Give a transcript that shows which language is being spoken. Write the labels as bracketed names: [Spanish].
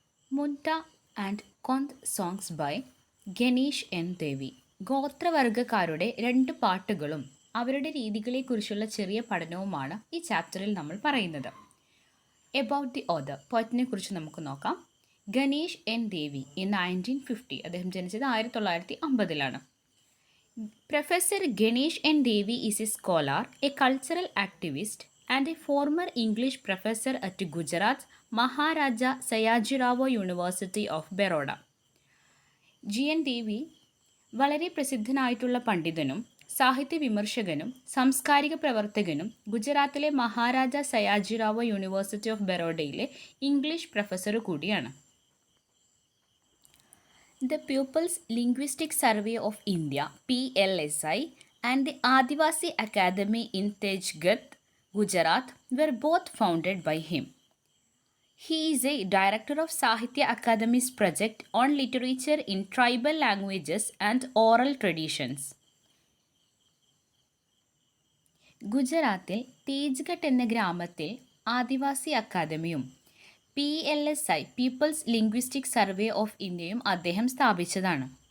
[English] MUNDA and KONDH songs by Ganesh and Devi. [Malayalam] ഗോത്രവർഗക്കാരുടെ രണ്ട് പാട്ടുകളും അവരുടെ രീതികളെക്കുറിച്ചുള്ള ചെറിയ പഠനവുമാണ് ഈ ചാപ്റ്ററിൽ നമ്മൾ പറയുന്നത്. [English] about the author, [Malayalam] പോയറ്റിനെ കുറിച്ച് നമുക്ക് നോക്കാം. Ganesh N Devi in 1950. അദ്ദേഹം ജനിച്ചത് 1950. [English] Professor Ganesh N. Devi is a scholar, a cultural activist, and a former English professor at Gujarat Maharaja Sayajirao University of Baroda. [Malayalam] G N ദേവി വളരെ പ്രസിദ്ധനായിട്ടുള്ള പണ്ഡിതനും സാഹിത്യ വിമർശകനും സാംസ്കാരിക പ്രവർത്തകനും ഗുജറാത്തിലെ Maharaja സയാജിറാവോ university of ബറോഡയിലെ English professor കൂടിയാണ്. [English] The Pupils Linguistic Survey of India (PLSI) and the Adivasi Academy in Tejgat, Gujarat were both founded by him. He is a director of Sahitya Akademy's project on literature in tribal languages and oral traditions. [Malayalam] ഗുജറാത്തിൽ തേജ്ഗട്ട് എന്ന ഗ്രാമത്തിൽ ആദിവാസി അക്കാദമിയും PLSI people's linguistic survey of ഇന്ത്യയും അദ്ദേഹം സ്ഥാപിച്ചതാണ്.